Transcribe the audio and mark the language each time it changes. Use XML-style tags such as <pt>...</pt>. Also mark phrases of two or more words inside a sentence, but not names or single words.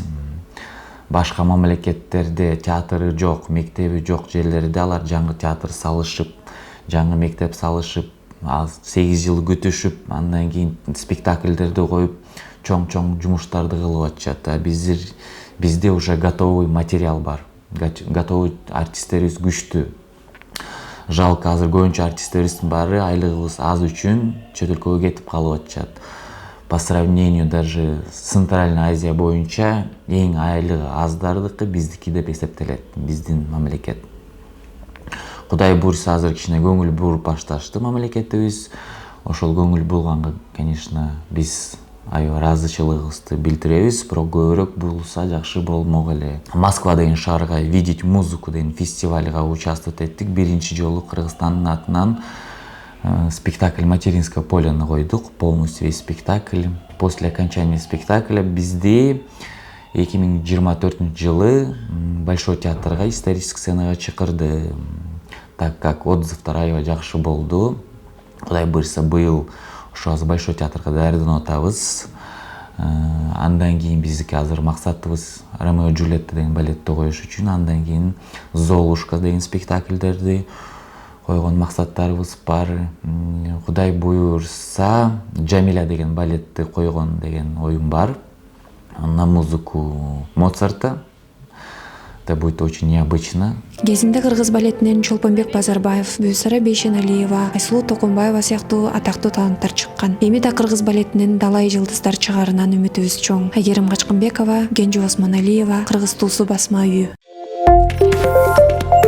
<ky>Башка мамлекеттерде театры жок, мектеби жок жерлерде алар жаңы театр салышып, жаңы мектеп салышып, 8 жыл күтүшүп, андан кийин спектакльдерди коюп, чоң жумуштарды кылып атышат. Бизде</ky> <ru>уже готовый</ru> <ky>материал бар. Готовый артисттерибиз күчтүү. Жалко, азыр көбүнчө артисттерибиздин баары айлыгыбыз аз үчүн чет өлкөгө кетип калып атышат.</ky> <ru>По сравнению даже с Центральной Азия</ru> <ky>боюнча эң айлыгы аздардыкы биздики деп эсептелет, биздин мамлекет. Кудай буйрса азыр кичине көңүл буруп башташты мамлекетибиз. Ошол көңүл булганга, конечно, биз аябай ыраазычылыгыбызды билдиребиз, бирок көбүрөөк бурулса жакшы болмок эле. Москва деген шаарга «Видеть музыку» деген фестивалга участвовать эттик. Биринчи жолу Кыргызстандын атынан спектакль «Материнское поле» койдук,</ky> <ru>полностью весь спектакль. После окончания спектакля</ru> <ky>бизди 2024 жылы Большой театрга, исторический сценага чакырды.</ky> <ru>Так как</ru> <ky>отзывдар аябай жакшы болду. Кудай буйрса быйыл ошо Большой театрга даярданып атабыз. Андан кийин биздики азыр максатыбыз Ромео и Джульетта деген балетти коюш үчүн, андан кийин Золушка деген спектакльдерди койгон максаттарыбыз бар. Кудай буйрса Джамиля деген балетти койгон деген оюм бар.</ky> <ru>На музыку Моцарта. это будет очень необычно.</ru> <ky>Кезинде кыргыз балетинен Чолпонбек Базарбаев, Бүйсара Бейшеналиева, Айсулуу Токонбаева сыяктуу атактуу таланттар чыккан. Эми да кыргыз балетинен далай жылдыздар чыгаарынан үмүтүбүз чоң. Айгерим Качкынбекова, Кенжу Осмоналиева, Кыргыз туусу басма үйү.</ky>